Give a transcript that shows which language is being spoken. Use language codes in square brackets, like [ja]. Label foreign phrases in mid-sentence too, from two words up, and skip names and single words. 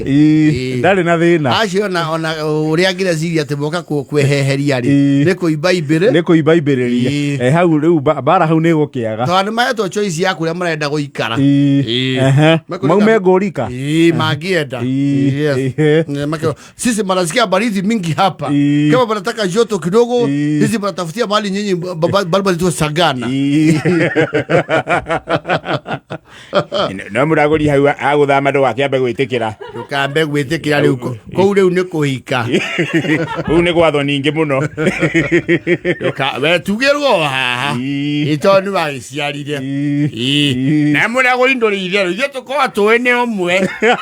[ki] ndarĩ na thĩna acio ona ũrĩa angĩreciria atĩ moka kweheheria-rĩ nĩ kũimba imbĩrĩria hau rĩu bara hau nĩ gũkĩaga tondũ nĩ mahetwo choice ya kũrĩa marenda gũikara maume ngũrika [sw] mangĩenda sisi mnasikia baridi mingi hapa kama mnataka joto kidogo sisi mnatafutia mahali nyinyi barabara tu Sagana [ki] no mũragũri hau agũthama ndũ wake ambe gwĩtĩkĩra ndũkambe gwĩtĩkĩra rĩu kũu rĩu nĩ kũhika kũu nĩ gwathwo ningĩ mũno we tugĩrwo haha ĩtondũ nĩ wagĩciarire na mũragũri ndũrĩ itherũ ithuĩ tũkorwo tũĩ nĩ ũmwe